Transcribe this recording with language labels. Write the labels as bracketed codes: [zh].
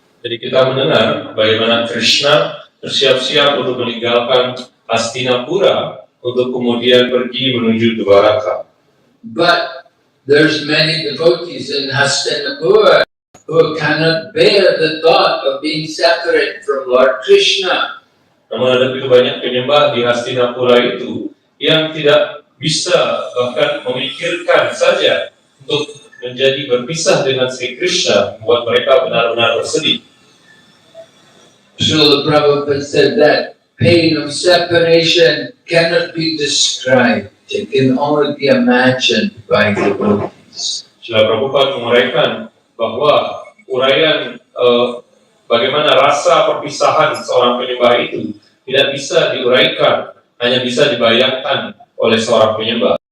[id] Jadi kita mendengar bagaimana Krishna bersiap-siap untuk meninggalkan Hastinapura untuk kemudian pergi menuju Dwaraka. [en] But there's many devotees in Hastinapur who cannot bear the thought of being separate from Lord Krishna. [id] Namun ada begitu banyak penyembah di Hastinapura itu yang tidak bisa bahkan memikirkan saja untuk menjadi berpisah dengan Sri Krishna, membuat mereka benar-benar bersedih. [en] Srila Prabhupada said that pain of separation cannot be described. It can only be imagined by devotees. [id] Srila Prabhupada menguraikan bahwa uraian bagaimana rasa perpisahan seorang penyembah itu tidak bisa diuraikan, hanya bisa dibayangkan oleh seorang penyembah.